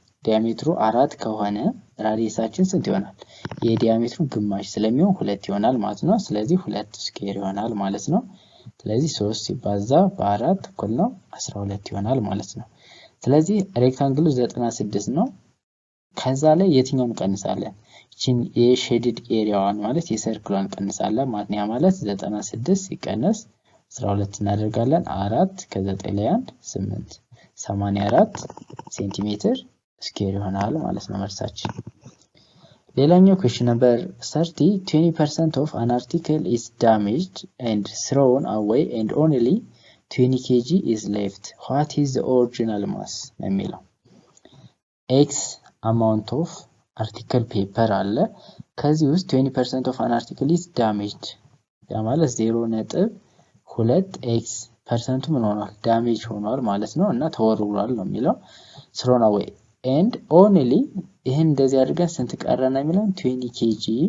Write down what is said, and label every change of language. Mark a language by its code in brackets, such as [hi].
[am] ዲያሜትሩ 4 ከሆነ ራዲየሳችን ስንት ይሆናል? የዲያሜትሩ ግማሽ ስለሚሆን 2 ይሆናል ማለት ነው። ስለዚህ 2 ስኩዌር ይሆናል ማለት ነው። ስለዚህ 3 ሲባዛ በ4 እኩል ነው 12 ይሆናል ማለት ነው። ስለዚህ ሬክታንግሉ 96 ነው። ከዛ ላይ የትኛውን እንቀንሳለን? እቺን የሼድድ ኤሪያዋን ማለት የሰርክሏን እንቀንሳለን ማለት ነው። ያ ማለት 96 ሲቀነስ 12 እናደርጋለን። 4 ከ9 ላይ 1 8 84 ሴንቲሜትር ስኩዌር ይሆናል ማለት ነው መልሳችን። [en] ሌላኛው question number 30 20% of an article is damaged and thrown away and only 20 kg is left. What is the original mass? [am] የሚለው x amount of article paper አለ ከዚህ ውስጥ [en] 20% of an article is damaged [am] ያ ማለት 0.2x ፐርሰንቱ ምን ሆኗል ዳሜጅ ሆኗል ማለት ነው እና ተወርውሯል ነው የሚለው [en] thrown away and only [am] ይሄን እንደዚህ አድርገን ስንት ቀረና የሚለው 20 kg